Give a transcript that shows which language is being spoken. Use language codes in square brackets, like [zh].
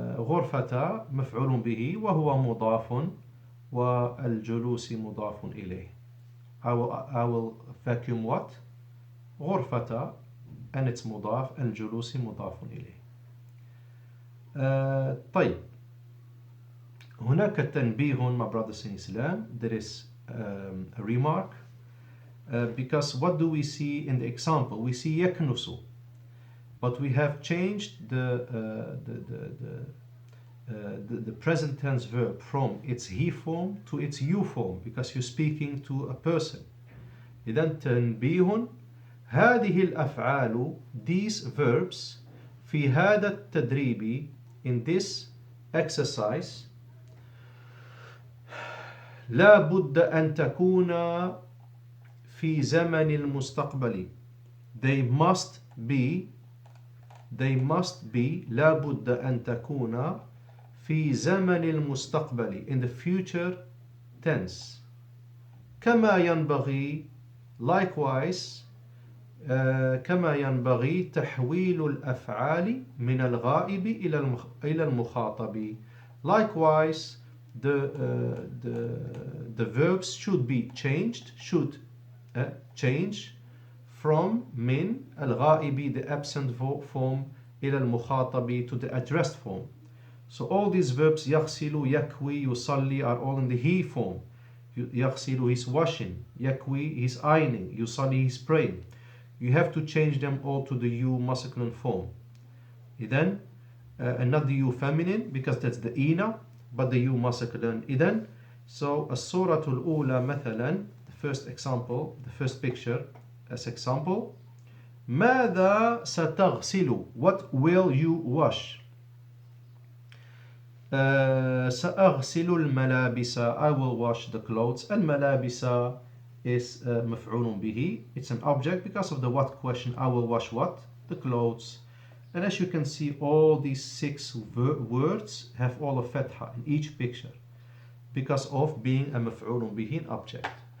[ar] غرفة مفعول به وهو مضاف والجلوس مضاف إليه. [en] I will vacuum what? [ar] غرفة [en] and it's [ar] مضاف. الجلوس مضاف إليه. طيب. هناك تنبيه, [en] my brothers in Islam. There is a remark. Because what do we see in the example? We see يكنس, but we have changed the present tense verb from its he form to its you form, because you're speaking to a person. [ar] إذن تنبيه: هذه الأفعال, [en] these verbs, [ar] في هذا التدريب, [en] in this exercise, [ar] لا بد أن تكون في زمن المستقبل. [en] They must be [ar] لا بد أن تكون في زمن المستقبل, [en] in the future tense. [ar] كما ينبغي, [en] likewise, [ar] كما ينبغي تحويل الأفعال من الغائب إلى المخاطب. [en] Likewise, the verbs should be changed, should change from [ar] من الغائب, [en] the absent form, [ar] إلى المخاطب, [en] to the addressed form. So all these verbs يغسل, يكوي, يصلي are all in the he form. يغسل, he's washing. يكوي, he's ironing. يصلي, he's praying. You have to change them all to the you masculine form. إذن and not the you feminine, because that's the إنا, but the you masculine. إذن so [ar] الصورة الأولى مثلا, [en] the first example, the first picture as example: [ar] ماذا ستغسل? [en] What will you wash? [ar] سأغسل الملابس. [en] I will wash the clothes. الملابس is مفعول به. It's an object because of the what question. I will wash what? The clothes. And as you can see, all these 6 words have all a fatha in each picture because of being a مفعول به, an object.